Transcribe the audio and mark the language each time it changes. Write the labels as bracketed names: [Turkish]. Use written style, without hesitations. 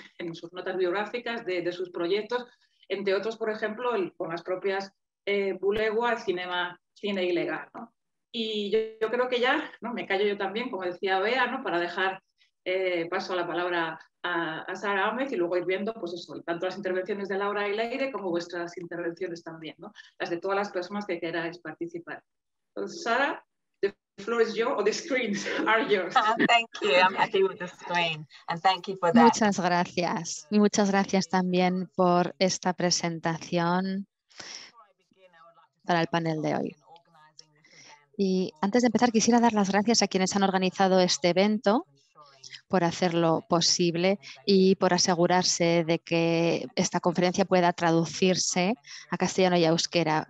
[Spanish] En sus notas biográficas de sus proyectos, entre otros, por ejemplo, con las propias Bulegua, cine ilegal, ¿no? Y yo creo que ya, ¿no? Me callo yo también, como decía Bea, ¿no? Para dejar paso a la palabra a Sara Ahmed y luego ir viendo, pues eso, tanto las intervenciones de Laura y Leire como vuestras intervenciones también, ¿no? Las de todas las personas que queráis participar. [English] Entonces, Sara, the floor is yours, or the screens are yours. Thank you. I'm happy with the screen, and thank you for that. [Spanish] Muchas gracias. Y muchas gracias también por esta presentación para el panel de hoy. Y antes de empezar, quisiera dar las gracias a quienes han organizado este evento por hacerlo posible y por asegurarse de que esta conferencia pueda traducirse a castellano y a euskera.